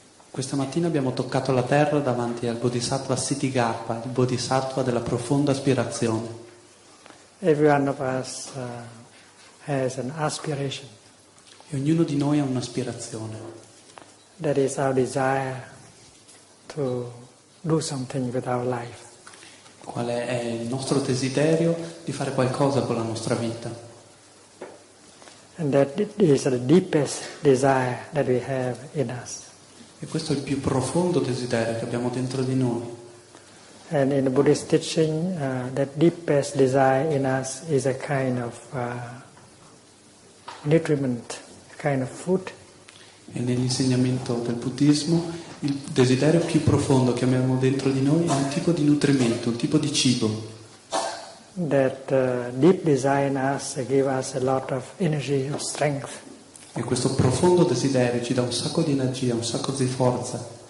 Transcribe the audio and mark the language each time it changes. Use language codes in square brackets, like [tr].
[it] Questa mattina abbiamo toccato la terra davanti al Bodhisattva Kshitigarbha, il Bodhisattva della profonda aspirazione. [en] Every one of us has an aspiration. [it] E ognuno di noi ha un'aspirazione. [en] That is our desire to do something with our life. [it] Qual è il nostro desiderio di fare qualcosa con la nostra vita. [en] And that is the deepest desire that we have in us. [it] E questo è il più profondo desiderio che abbiamo dentro di noi. [en] And in the Buddhist teaching, that deepest desire in us is a kind of nutriment, a kind of food. [it] E nell'insegnamento del buddismo il desiderio più profondo che abbiamo dentro di noi è un tipo di nutrimento, un tipo di cibo. [en] That deep desire in us gives us a lot of energy, of strength. [it] E questo profondo desiderio ci dà un sacco di energia, un sacco di forza.